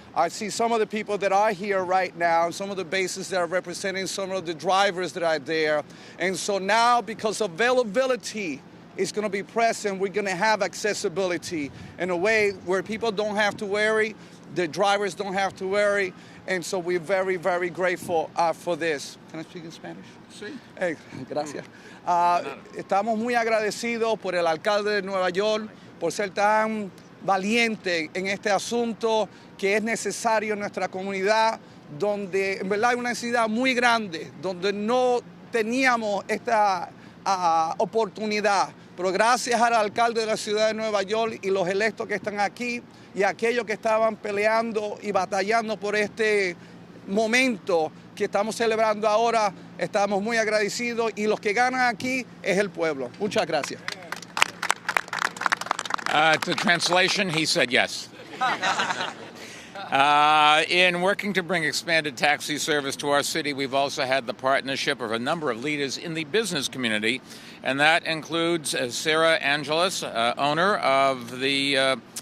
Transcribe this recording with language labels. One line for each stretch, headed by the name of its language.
English: I see some of the people that are here right now, some of the bases that are representing some of the drivers that are there. And so now, because availability is going to be present, we're going to have accessibility in a way where people don't have to worry, the drivers don't have to worry. And so we're very, very grateful for this. Can I speak in Spanish?
Spanish: Sí. Gracias. Estamos muy agradecidos por el alcalde de Nueva York, por ser tan valiente en este asunto que es necesario en nuestra comunidad, donde en verdad hay una necesidad muy grande, donde no teníamos esta oportunidad. Pero gracias al alcalde de la ciudad de Nueva York y los electos que están aquí y aquellos que estaban peleando y batallando por este momento que estamos celebrando ahora, estamos muy agradecidos y los que ganan aquí es el pueblo. Muchas gracias.
English: To translation, he said yes. In working to bring expanded taxi service to our city, we've also had the partnership of a number of leaders in the business community, and that includes Sarah Angeles, owner of the.